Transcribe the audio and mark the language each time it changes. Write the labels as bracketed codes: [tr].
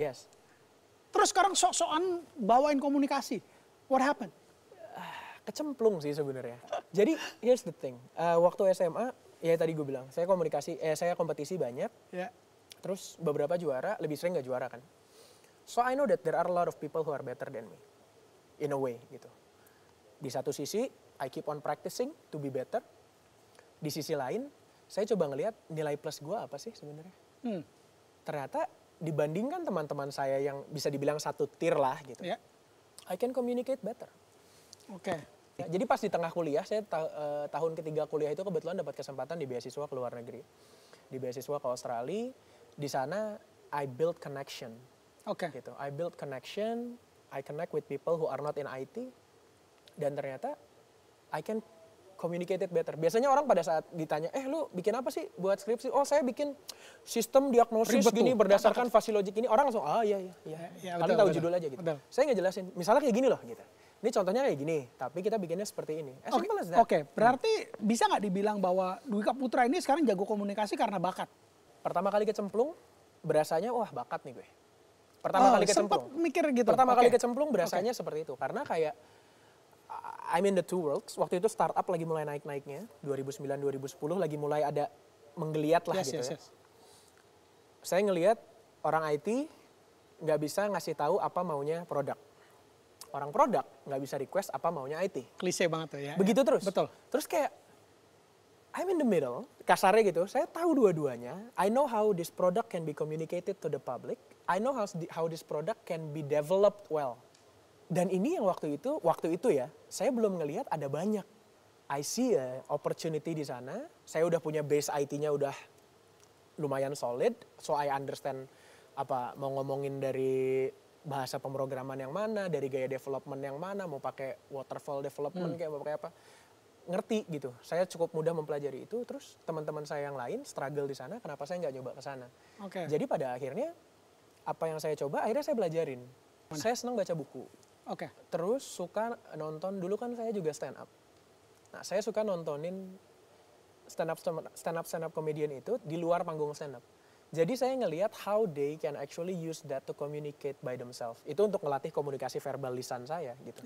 [en] Yes. [id] Terus sekarang sok-sokan bawain komunikasi. [en] What happened? [id] Kecemplung sih sebenarnya. Jadi [en] here's the thing. [id] Waktu SMA, ya tadi gue bilang, saya kompetisi banyak. Ya. Terus beberapa juara, lebih sering gak juara kan. [en] So I know that there are a lot of people who are better than me. In a way gitu. [id] Di satu sisi, [en] I keep on practicing to be better. [id] Di sisi lain, saya coba ngelihat nilai plus gue apa sih sebenarnya. Ternyata dibandingkan teman-teman saya yang bisa dibilang satu tier lah gitu. Ya. [en] I can communicate better. [id] Oke. Ya, jadi pas di tengah kuliah, saya tahun ketiga kuliah itu kebetulan dapat kesempatan di beasiswa ke luar negeri. Di beasiswa ke Australia, di sana [en] I build connection. [id] Oke. Gitu. [en] I build connection, I connect with people who are not in IT, [id] dan ternyata [en] I can communicate it better. [id] Biasanya orang pada saat ditanya, lu bikin apa sih buat skripsi? Oh saya bikin sistem diagnosis Ribet gini tuh. berdasarkan Fasilogik ini. Orang langsung, iya. Ya, Kalian betul, tahu betul. judul aja gitu. Betul. Saya ngejelasin, misalnya kayak gini loh gitu. Ini contohnya kayak gini, tapi kita bikinnya seperti ini. [en] As simple as that. [id] Oke, berarti bisa nggak dibilang bahwa Dwika Putra ini sekarang jago komunikasi karena bakat? Pertama kali kecemplung, berasanya wah bakat nih gue. Pertama kali kecemplung. Sempet mikir gitu. Pertama kali Oke. kecemplung berasanya seperti itu. Karena kayak [en] I'm in the two worlds. [id] Waktu itu startup lagi mulai naik-naiknya. 2009-2010 lagi mulai ada menggeliat lah gitu ya. Saya ngelihat orang IT nggak bisa ngasih tahu apa maunya produk. Orang produk nggak bisa request apa maunya IT. Klise banget tuh ya. Begitu terus. Betul. Terus kayak [en] I'm in the middle, [id] kasarnya gitu. Saya tahu dua-duanya. [en] I know how this product can be communicated to the public. I know how this product can be developed well. [id] Dan ini yang waktu itu ya, saya belum ngelihat ada banyak. [en] I see a opportunity [id] di sana. Saya udah punya base IT-nya udah lumayan solid, [en] so I understand [id] apa mau ngomongin dari bahasa pemrograman yang mana, dari gaya development yang mana, mau pakai waterfall development kayak mau pakai apa. Ngerti gitu. Saya cukup mudah mempelajari itu. Terus teman-teman saya yang lain struggle di sana. Kenapa saya nggak nyoba ke sana? Oke. Jadi pada akhirnya apa yang saya coba, akhirnya saya belajarin. Saya senang baca buku. Oke. Terus suka nonton. Dulu kan saya juga stand up. Nah saya suka nontonin stand up comedian itu di luar panggung stand up. Jadi saya ngelihat [en] how they can actually use that to communicate by themselves. [id] Itu untuk melatih komunikasi verbal lisan saya gitu.